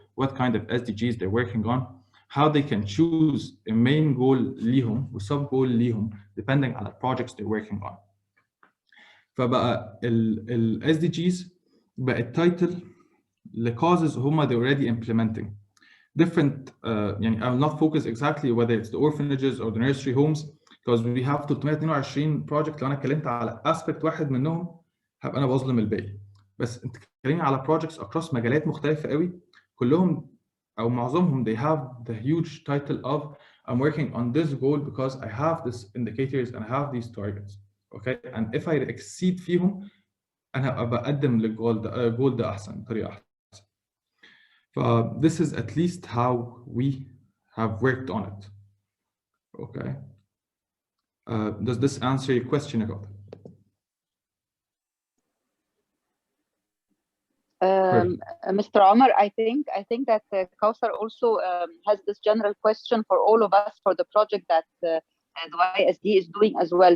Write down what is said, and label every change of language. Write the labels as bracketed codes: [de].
[en] What kind of SDGs they're working on? How they can choose a main goal [ar] ليهم [en] و sub goal ليهم depending on the projects they're working on. [ar] فبقى ال SDGs بقت title لcauses هما [en] they're already implementing. Different [ar] يعني [en] I will not focus exactly whether it's the orphanages or the nursery homes because we have 322 project. [ar] لو انا اتكلمت على aspect واحد منهم هبقى انا بظلم الباقي. بس انت بتتكلمي على [en] projects across [ar] مجالات مختلفة قوي كلهم أو معظمهم [en] they have the huge title of I'm working on this goal because I have these indicators and I have these targets. Okay, and if I exceed [ar] فيهم أنا هبقى بقدم للجول ده جول ده أحسن بطريقة أحسن. [en] This is at least how we have worked on it. Okay. Does this answer your question about it? Mr. Omar, I think that Kauthar also has this general question for all of us for the project that the YSD is doing as well.